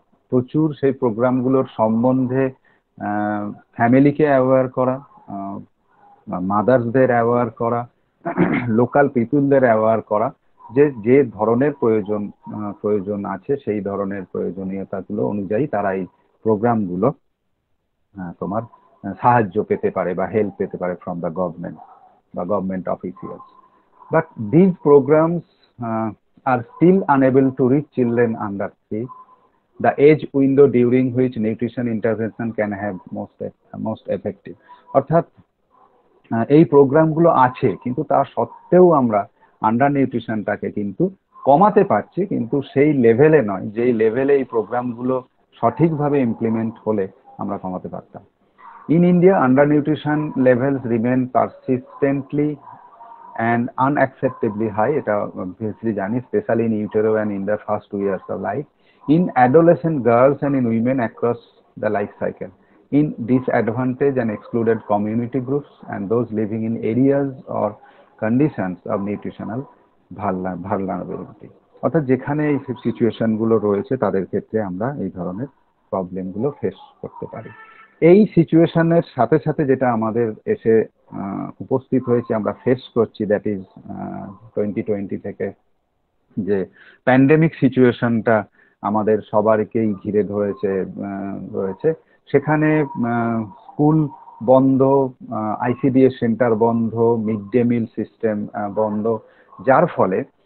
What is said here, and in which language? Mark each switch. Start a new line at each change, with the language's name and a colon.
Bangla: প্রচুর সেই প্রোগ্রামগুলোর সম্বন্ধে ফ্যামিলিকে অ্যাওয়্যার করা, মাদার্সদের অ্যাওয়্যার করা, লোকাল পিপুলদের অ্যাওয়্যার করা, যে যে ধরনের প্রয়োজন আছে সেই ধরনের প্রয়োজনীয়তাগুলো অনুযায়ী তারা এই প্রোগ্রামগুলো তোমার সাহায্য পেতে পারে বা হেল্প পেতে পারে
English: from the government
Bangla: বা government officials.
English: But these programs are still unable to reach children under 3, the age window during which nutrition intervention can have most effective.
Bangla: অর্থাৎ এই প্রোগ্রামগুলো আছে, কিন্তু তা সত্ত্বেও আমরা আন্ডার নিউট্রিশনটাকে কিন্তু কমাতে পারছি, কিন্তু সেই লেভেলে নয় যেই লেভেলে এই প্রোগ্রামগুলো সঠিকভাবে ইমপ্লিমেন্ট হলে আমরা কমাতে পারতাম।
English: In India, undernutrition levels remain persistently and unacceptably high,
Bangla: এটা obviously জানি,
English: especially in utero and in the first 2 years of life, in adolescent girls and in women across the life cycle, in disadvantaged and excluded community groups and those living in areas or conditions of nutritional vulnerability.
Bangla: অর্থাৎ যেখানে এই situation গুলো রয়েছে তাদের ক্ষেত্রে আমরা এই ধরনের প্রবলেম গুলো ফেস করতে পারি। এই সিচুয়েশনের সাথে সাথে যেটা আমাদের এসে উপস্থিত হয়েছে, আমরা ফেস করছি,
English: that is
Bangla: 2020 থেকে যে প্যান্ডেমিক সিচুয়েশনটা আমাদের সবারকেই ঘিরে রয়েছে, সেখানে স্কুল বন্ধ, আইসিডিএস সেন্টার বন্ধ, মিড ডে মিল সিস্টেম বন্ধ, যার ফলে